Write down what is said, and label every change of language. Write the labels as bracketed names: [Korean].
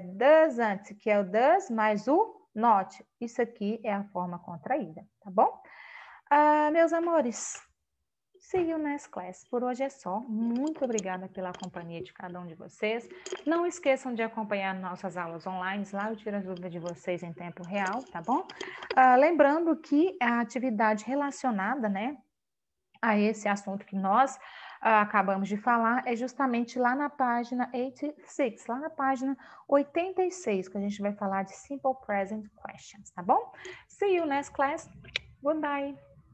[Portuguese] É doesn't, que é o does, mais o not. Isso aqui é a forma contraída, tá bom? Meus amores, [English] see you next class. [Portuguese] Por hoje é só. Muito obrigada pela companhia de cada um de vocês. Não esqueçam de acompanhar nossas aulas online. Lá eu tiro as dúvidas de vocês em tempo real, tá bom? Lembrando que a atividade relacionada, né, a esse assunto que nós acabamos de falar é justamente lá na página 86, lá na página 86, que a gente vai falar de Simple Present Questions, tá bom? [English] See you next class. Goodbye.